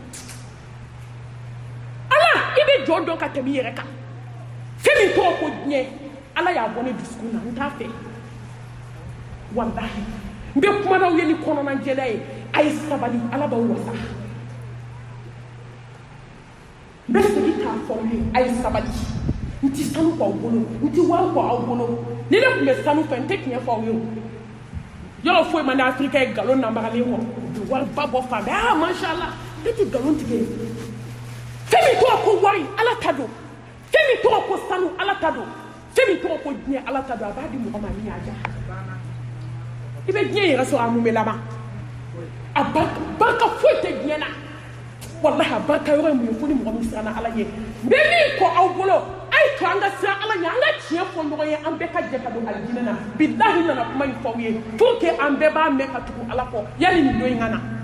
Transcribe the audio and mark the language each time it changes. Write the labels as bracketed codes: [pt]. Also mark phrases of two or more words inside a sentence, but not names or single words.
[bm] ala i bɛ jɔ dɔn ka tɛmɛ i yɛrɛ kan fɛn min tɔgɔ ko diɲɛ ala y'a bɔ ne dusukun na n t'a fɛ wallahi n bɛ kuma n'aw ye ni kɔnɔnajɛlɛ ye a ye sabali ala b'aw wasa n bɛ segin k'a fɔ aw ye a ye sabali n tɛ sanu k'aw bolo n tɛ wari k'aw bolo ni ne tun bɛ sanu fɛ n tɛ tiɲɛ fɔ aw ye o yɔrɔ foyi man di afirika ye nkalon nambagalen kɔ u bɛ wariba bɔ fan bɛɛ [ar] ما شاء الله [bm] ne tɛ nkalon tigɛ fɛn min tɔgɔ ko wari ala ta don fɛn min tɔgɔ ko sanu ala ta don fɛn min tɔgɔ ko diɲɛ ala ta don a b'a di mɔgɔ ma min y'a diya i bɛ diɲɛ yɛrɛ sɔrɔ a mun bɛ laban a barika foyi tɛ diɲɛ na wallahi a barika yɔrɔ ye mun ye fo ni mɔgɔ min siranna ala ye n bɛ min kɔ aw bolo a ye to an ka siran ala ɲɛ an ka tiɲɛ fɔ ɲɔgɔn ye an bɛɛ ka jɛ ka don alijinɛ na bilahi nana kuma in fɔ aw ye [fr] pour que [bm] an bɛɛ b'a mɛn ka tugu ala kɔ yanni nin don in ka na